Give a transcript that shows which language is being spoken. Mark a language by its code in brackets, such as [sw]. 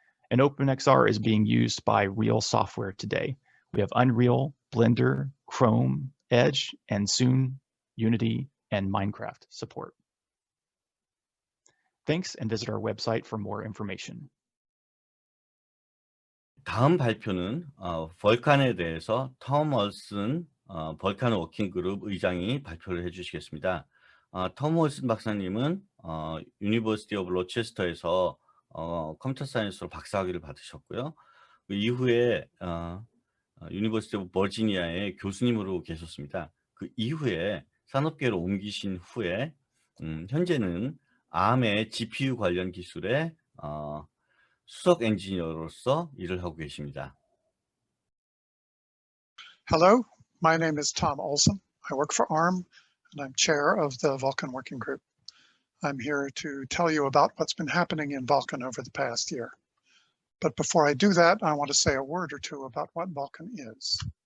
[en] And Openxr is being used by real software today. We have Unreal, Blender, Chrome, Edge, and soon Unity and Minecraft support. Thanks, and visit our website for more information. [ko] 다음 발표는 벌칸에 대해서 톰 올슨 벌칸 워킹그룹 의장이 발표를 해주시겠습니다. 톰 올슨 박사님은 유니버시티 오브 로체스터에서 컴퓨터 사이언스로 박사학위를 받으셨고요. 그 이후에 유니버시티 오브 버지니아의 교수님으로 계셨습니다. 그 이후에 산업계로 옮기신 후에 현재는 ARM의 GPU 관련 기술의 수석 엔지니어로서 일을 하고 계십니다. [en] Hello, my name is Tom Olson. I work for ARM and I'm chair of the Vulcan Working Group. I'm here to tell you about what's been happening in Vulcan over the past year. But before I do that, I want to say a word or two about what Vulcan is.